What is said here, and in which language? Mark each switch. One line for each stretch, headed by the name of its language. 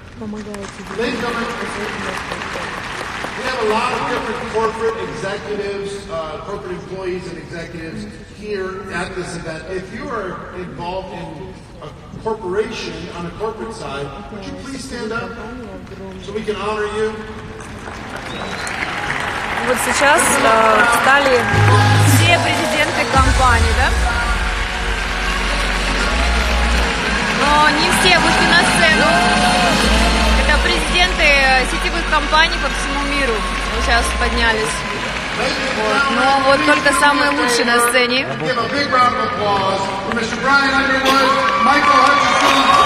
English: Ladies and gentlemen, we have a lot of different corporate executives, corporate employees and executives here at this event. If you are involved in a corporation on a corporate side, would you please stand up so we can honor you?
Russian: Вот сейчас встали все президенты компаний, да? Но не все вышли на сцену. Это президенты сетевых компаний по всему миру сейчас поднялись. Но вот только самые лучшие на сцене.
English: Give a big round of applause for Mr. Brian Underwood, Michael Hutchinson.